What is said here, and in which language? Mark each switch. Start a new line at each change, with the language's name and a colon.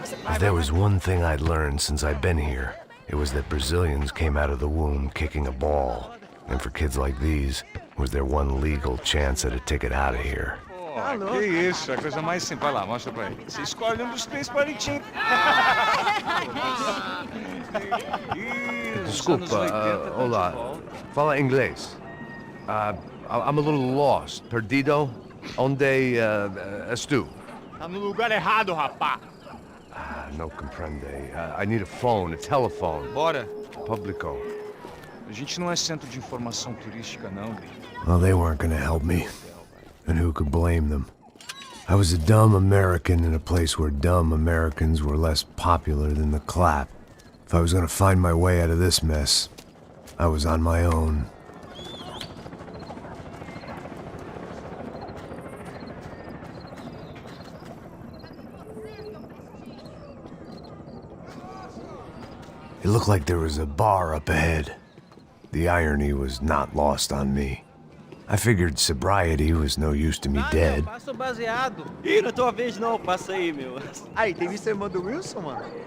English: If there was one thing I'd learned since I'd been here, it was that Brazilians came out of the womb kicking a ball. And for kids like these, was their one legal chance at a ticket out of here.
Portuguese: Que isso, é a coisa mais simples. Vai lá, mostra pra ele. Você escolhe um dos 3 palitinhos. Desculpa, olá. Fala inglês.
English: I'm a little lost.
Portuguese: Perdido? Onde estou? Tá no lugar errado, rapá.
Spanish: No comprende.
English: I need a phone, a telephone.
Portuguese: Bora. Publico. A gente não é centro de informação turística, não, gringo.
English: Well, they weren't gonna help me. And who could blame them? I was a dumb American in a place where dumb Americans were less popular than the clap. If I was gonna find my way out of this mess, I was on my own. It looked like there was a bar up ahead. The irony was not lost on me. I figured sobriety was no use to me dead.
Portuguese: Passa o baseado. Ih, não é tua vez não, passa aí, meu. Aí, tem visto a irmã do Wilson, mano?